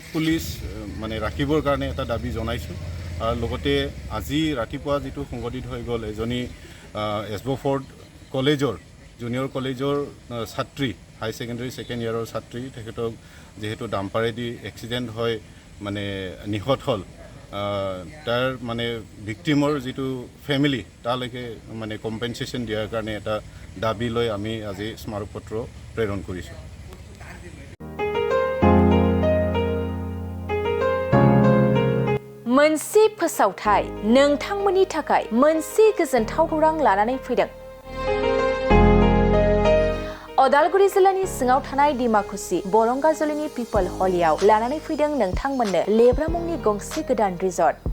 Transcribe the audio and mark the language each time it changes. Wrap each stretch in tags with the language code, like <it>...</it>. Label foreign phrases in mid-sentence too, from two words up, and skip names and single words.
<as>পুলিচ মানে ৰাখিবৰ কাৰণে এটা দাবী জনাইছোঁ আৰু লগতে আজি ৰাতিপুৱা যিটো সংঘটিত হৈ গ'ল এজনী এছবফৰ্ড কলেজৰ জুনিয়ৰ কলেজৰ ছাত্ৰী হাই ছেকেণ্ডেৰী ছেকেণ্ড ইয়াৰৰ ছাত্ৰী তেখেতক যিহেতু ডাম্পাৰেদি এক্সিডেণ্ট হৈ মানে নিহত হ'ল তাৰ মানে ভিক্টিমৰ যিটো ফেমিলি তালৈকে মানে কম্পেনচেশ্যন দিয়াৰ কাৰণে এটা দাবী লৈ আমি আজি স্মাৰক পত্ৰ প্ৰেৰণ কৰিছোঁ</as> <brx>मोनसे फोसावथाय नोंथांमोननि थाखाय मोनसे गोजोनथाव खौरां लानानै फैदों अदालगुरि जिल्लानि सिङाव थानाय दिमाकुसि बरंगाजुलिनि पिपल हलियाव लानानै फैदों नोंथांमोननो लेब्रा मुंनि गंसे गोदान रिजर्ट</brx>